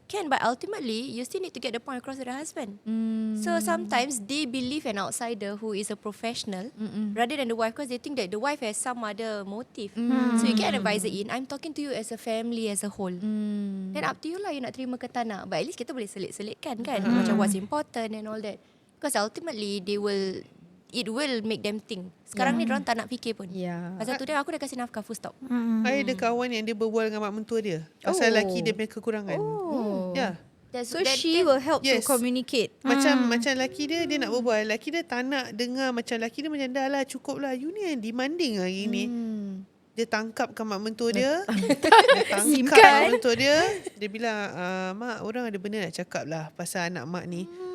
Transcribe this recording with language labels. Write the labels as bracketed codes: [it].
[en] Can, but ultimately you still need to get the point across to the husband. So sometimes they believe an outsider who is a professional rather than the wife, because they think that the wife has some other motive. So you get an advisor in, I'm talking to you as a family as a whole. Then up to you lah, [ms] you nak terima ke tak nak. [en] But at least [ms] kita boleh selit-selitkan kan, macam [en] what's important and all that. Because ultimately it will make them think. [ms] Sekarang ni diorang tak nak fikir pun. Pasal tu dia aku dah kasih nafkah full stop. I ada kawan yang dia berbual dengan mak mentua dia pasal laki dia punya kekurangan. Ya. [en] So she will help to communicate. [ms] Macam laki dia nak berbual, laki dia tak nak dengar, macam laki dia macam dah lah cukup lah, you ni yang demanding hari ni. Dia tangkapkan mak mentua dia. Dia tangkap mak mentua dia. Dia bilang, mak, orang ada benda nak cakap lah pasal anak mak ni.